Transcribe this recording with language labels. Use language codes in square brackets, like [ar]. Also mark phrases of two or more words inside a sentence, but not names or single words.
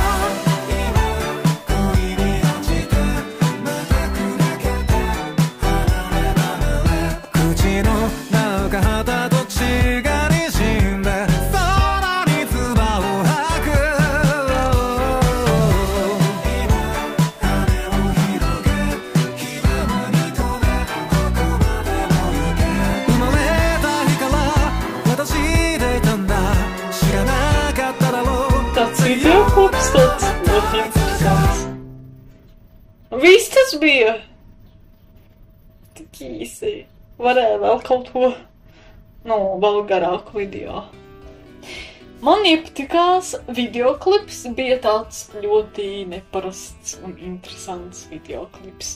[ja] 今恋に落ちてまた砕けて離れ離れ口の中肌と血が滲んで空に唾を吐く今羽を広げ気ままに飛べどこまでも行け生まれた日から私でいたんだ知らなかっただろう [lv] Dat video opstāt ļoti interesants. Viss tas bija tik īsi. Varēja vēl kaut ko, vēl garāku video. Man iepatikās videoklips, bija tāds ļoti neparasts un interesants videoklips.